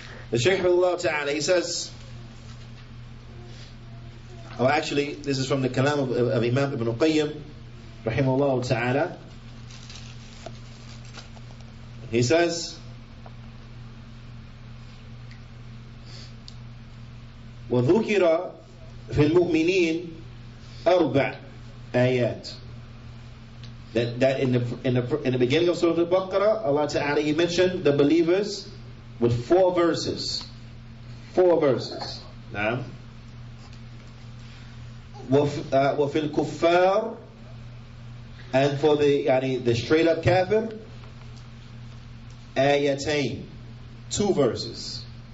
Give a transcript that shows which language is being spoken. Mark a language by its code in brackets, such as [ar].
[en] The Shaykh Rahimahullah Ta'ala, he says, or actually, this is from the Kalam of Imam Ibn Qayyim, Rahimahullah Ta'ala. He says, [ar] وذكر في المؤمنين أربع آيات. [en] That in the beginning of Surah Al-Baqarah, Allah Ta'ala, He mentioned the believers with 4 verses. 4 verses. Naam. [ar] وفي الكفار, [en] and for the straight up kafir, آيتين, 2 verses.